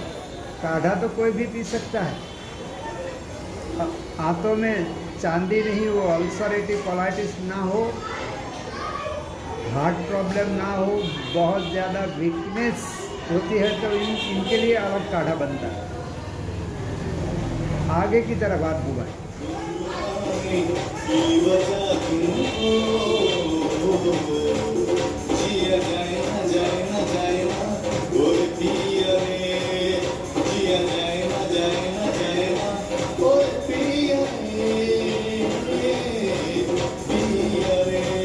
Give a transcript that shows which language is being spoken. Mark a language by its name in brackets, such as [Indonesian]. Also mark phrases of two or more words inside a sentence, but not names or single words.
[Hindi] काढ़ा तो कोई भी पी सकता है। आंतों में चांदी नहीं हो, [English] ulcerative colitis [Hindi] ना हो, [English] heart problem [Hindi] ना हो, बहुत ज़्यादा वीकनेस होती है तो इनके लिए अलग काढ़ा बनता है। आगे की तरफ हाथ घुमाएं। जिया जाए ना जाए ना जाए ना और पिया रे, जिया जाए ना जाए ना जाए ना और पिया रे, पिया रे।